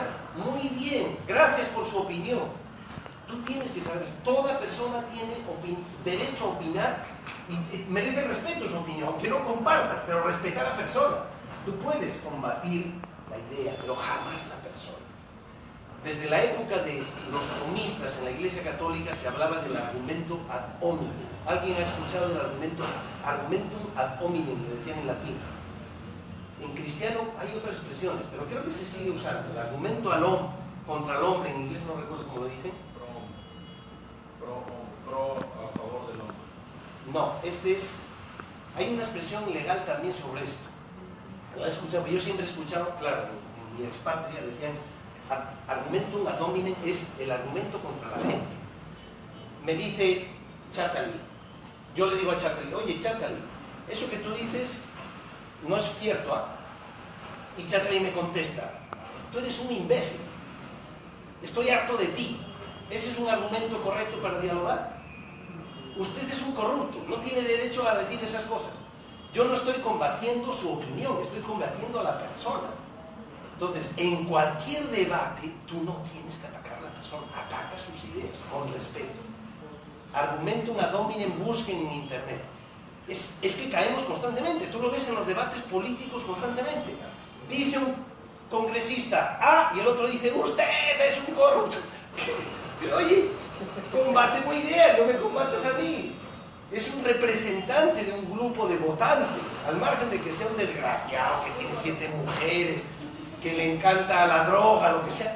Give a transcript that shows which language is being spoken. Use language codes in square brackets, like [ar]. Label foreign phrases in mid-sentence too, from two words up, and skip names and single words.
[es] Muy bien, gracias por su opinión. Tú tienes que saber, toda persona tiene derecho a opinar y merece respeto su opinión, aunque no comparta, pero respetar a la persona. Tú puedes combatir la idea, pero jamás la persona. Desde la época de los tomistas en la Iglesia Católica se hablaba del argumento [la] ad hominem. [es] ¿Alguien ha escuchado el [la] argumentum ad hominem? [es] Le decían en latín. En cristiano hay otras expresiones, pero creo que se sigue usando. El argumento contra el hombre, en inglés no recuerdo cómo lo dicen. Pro a favor del hombre. No, hay una expresión legal también sobre esto. ¿La he escuchado? Yo siempre he escuchado, claro, en mi expatria decían, [la] argumentum ad hominem [es] es el argumento contra la gente. Me dice Chatali, yo le digo a Chatali, oye Chatali, eso que tú dices no es cierto, ¿ah? Y Chatali me contesta, tú eres un imbécil, estoy harto de ti. ¿Ese es un argumento correcto para dialogar? Usted es un corrupto, no tiene derecho a decir esas cosas. Yo no estoy combatiendo su opinión, estoy combatiendo a la persona. Entonces, en cualquier debate, tú no tienes que atacar a la persona, ataca sus ideas con respeto. [la] Argumentum ad hominem, [es] busquen en internet. Es que caemos constantemente, tú lo ves en los debates políticos constantemente. Dice un congresista A y el otro dice, usted es un corrupto. Pero oye, combate con ideas, no me combates a mí. Es un representante de un grupo de votantes, al margen de que sea un desgraciado, que tiene 7 mujeres, que le encanta la droga, lo que sea.